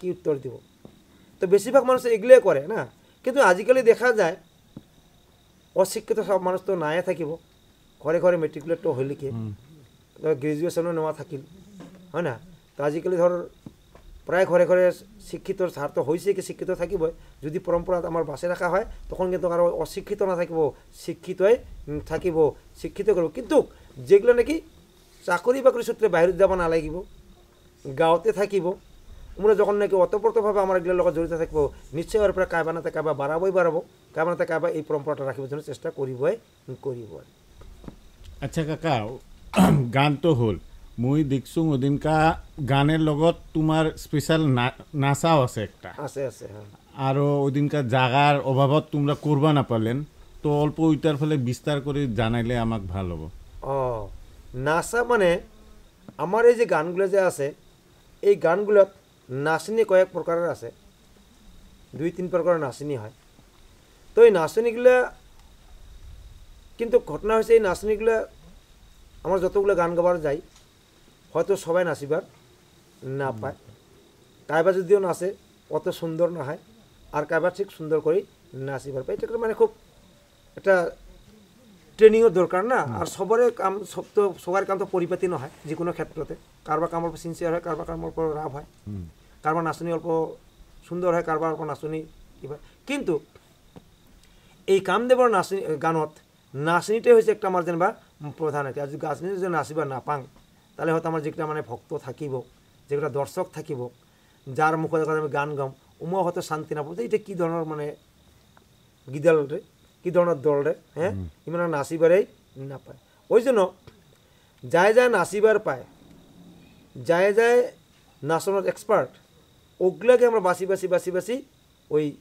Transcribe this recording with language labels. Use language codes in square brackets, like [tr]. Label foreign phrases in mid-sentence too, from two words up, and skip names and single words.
[rkt] উত্তর দিব তো বেশিরভাগ মানুষ এগুলোই করে না কিন্তু আজিকালি দেখা যায় অশিক্ষিত সব মানুষ তো নাই থাকিব ঘরে ঘরে মেট্রিকুলেটও হইলে কি গ্রাজুয়েশনও নেওয়া থাকিল হয় না তো আজিকালি ধর প্রায় ঘরে ঘরে শিক্ষিত ছাত্র হয়েছে কি শিক্ষিত থাকিব যদি পরম্পরা আমার বাসে রাখা হয় তখন কিন্তু আরও অশিক্ষিত না থাকিব শিক্ষিতই থাকিব শিক্ষিত করব কিন্তু যেগুলো নাকি চাকরি বাকরি সূত্রে বাহির যাব না লাগিব গাঁৱতে থাকিব আমরা যখন নাকি অতপ্রতভাবে আমার এগুলোর লগত জড়িত থাকবো নিশ্চয় ওর পরে কায়বা নাতে কায়বা বাড়াবই বাড়াবো কায়বা নাতে কায়বা এই পরম্পরাটা রাখিবার জন্য চেষ্টা করিবই করিব আচ্ছা কাকা গান তো হল মই দেখছো ওদিনকা গানের লগত তোমার স্পেশাল নাচাও আছে একটা আছে আছে হ্যাঁ আর ওদিনকার জাগার অভাবত তোমরা করবা না পারলেন তো অল্প ওইটার ফলে বিস্তার করে জানাইলে আমাক ভাল হবো ও নাচা মানে আমার এই যে গানগুলো যে আছে এই গানগুলোত নাচনি কয়েক প্রকারের আছে 2-3 প্রকারের নাচনি হয় তো এই নাচনিগুলা কিন্তু ঘটনা হয়েছে এই নাচনিগুলা আমার যতগুলো গান গাবার যাই হয়তো সবাই নাচিবার না পায় কায়বা যদিও নাচে অত সুন্দর না হয় আর কায়বা ঠিক সুন্দর করে নাচিবার পায় এটা মানে খুব একটা ট্রেনিংয়ের দরকার না আর সবরে কাম সব তো সবার কাম তো পরিপাতি নহয় যে কোনো ক্ষেত্রতে কারবার কামৰ সিনসিয়ার হয় কারবার কামৰ পর রাভ হয় কারবার নাচনি অল্প সুন্দর হয় কারবার অল্প নাচনি কিবা কিন্তু এই কামদেৱৰ নাচনি গানত নাচনিটাই হয়েছে একটা আমার যেনবা প্রধান আর কি আর যদি নাচনি যদি নাচিবা না পাং তাহলে হয়তো আমার যেটা মানে ভক্ত থাকিব যেটা দর্শক থাকিব যার মুখে দেখা আমি গান গাম উমাও হয়তো শান্তি না পাবো এটা কী ধরনের মানে গিদাল রে কী ধরনের দল রে হ্যাঁ ইমান নাচিবারেই না পায় ওই জন্য যায় যায় নাচিবার পায় যায় যায় নাচনের এক্সপার্ট ওগুলাকে আমরা বাছি বাছি বাছি বাছি ওই